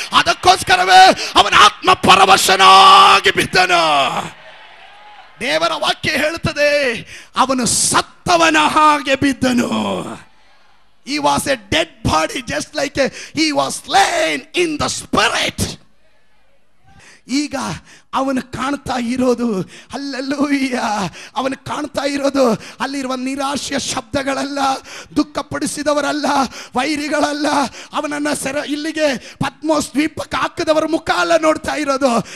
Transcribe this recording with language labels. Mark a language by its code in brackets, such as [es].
[kn] ಅದಕ್ಕೋಸ್ಕರವೇ ಅವನ ಆತ್ಮ ಪರವಶನಾಗಿ ಬಿದ್ದನು. ದೇವರ ವಾಕ್ಯ ಹೇಳುತ್ತದೆ, ಅವನು ಸತ್ತವನ ಹಾಗೆ ಬಿದ್ದನು. [en] He was a dead body, just like he was slain in the spirit. [kn] ಈಗ ಅವನು ಕಾಣ್ತಾ ಇರೋದು, ಹಲ್ಲೆಲೂಯಾ, ಅವನು ಕಾಣ್ತಾ ಇರೋದು ಅಲ್ಲಿರುವ ನಿರಾಶೆಯ ಶಬ್ದಗಳಲ್ಲ, ದುಃಖಪಡಿಸಿದವರಲ್ಲ, ವೈರಿಗಳಲ್ಲ, ಅವನನ್ನು ಇಲ್ಲಿಗೆ ಪದ್ಮೋಸ್ ದ್ವೀಪಕ್ಕೆ ಹಾಕಿದವರ ಮುಖ ಅಲ್ಲ ನೋಡ್ತಾ ಇರೋದು.